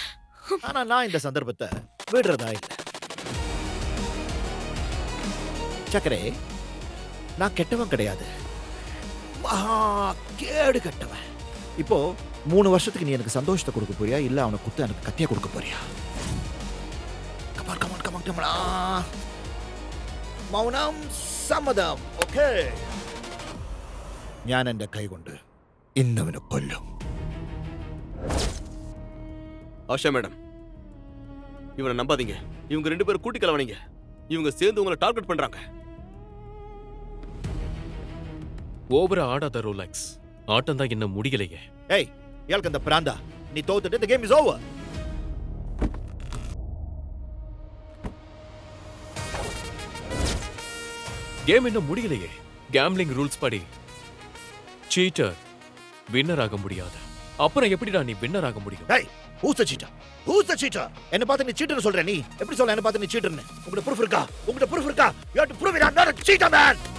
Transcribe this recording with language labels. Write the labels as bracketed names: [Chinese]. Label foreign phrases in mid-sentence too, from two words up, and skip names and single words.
[Tamil] ஆனா நான் இந்த சந்தர்ப்பத்தை விடுறதா இல்லை. சக்கரே, நான் கெட்டவன் கிடையாது, மகா கேடு கெட்டவன். இப்போ 3 வருஷத்துக்கு நீ எனக்கு சந்தோஷத்தை கொடுக்க போறியா, இல்ல அவனை குத்து எனக்கு கத்தியா கொடுக்க போறியா? கமான். [Malayalam] മൗനം സമ്മതം. ഓക്കേ, ഞാൻ എന്റെ കൈ കൊണ്ട് ഇന്നവനെ കൊല്ലും. [Tamil] ஆஷா மேடம், இவனை நம்பாதீங்க. இவங்க 2 பேரும் கூட்டி கலவனீங்க. இவங்க சேர்ந்து உங்களை டார்கெட் பண்றாங்க. ஓவரா ஆடாத ரோலக்ஸ். ஆட்டம் தான் என்ன முடியலையே. [Malayalam] ഏയ്, ഇയാൾക്ക് എന്താ പ്രാന്താ? നീ തോത്തിട്ട് [English] the game is over. [Tamil] கேம் இன்னும் முடியலையே. [English] gambling rules [Tamil] படி [English] cheater winner [Tamil] ஆக முடியாது. அப்புறம் எப்படிடா நீ வின்னர் ஆக முடியும்? ஏய், [English] who's the cheater? Who's the cheater? [Tamil] என்ன பார்த்து நீ சீட்டர்னு சொல்ற? நீ எப்படி சொல்ல என்ன பார்த்து நீ சீட்டர்னு? உங்ககிட்ட proof இருக்கா? உங்ககிட்ட proof இருக்கா? [English] You have to prove it. I'm not a cheater, man.